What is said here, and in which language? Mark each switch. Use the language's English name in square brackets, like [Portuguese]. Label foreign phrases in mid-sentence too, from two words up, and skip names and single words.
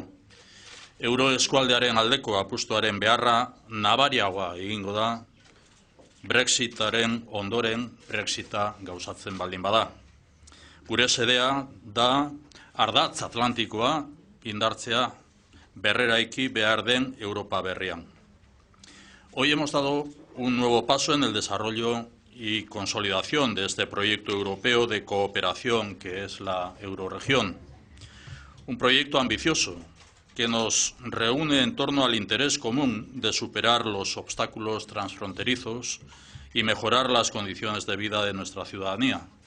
[Basque] Euroeskualdearen aldeko apustuaren beharra nabariagoa egingo da Brexitaren ondoren Brexita gauzatzen baldin bada. Gure sedea da ardatz atlantikoa indartzea berreraiki behar den Europa berrian. [Spanish] Hoy hemos dado un nuevo paso en el desarrollo y consolidación de este proyecto europeo de cooperación que es la Eurorregión. Un proyecto ambicioso que nos reúne en torno al interés común de superar los obstáculos transfronterizos y mejorar las condiciones de vida de nuestra ciudadanía.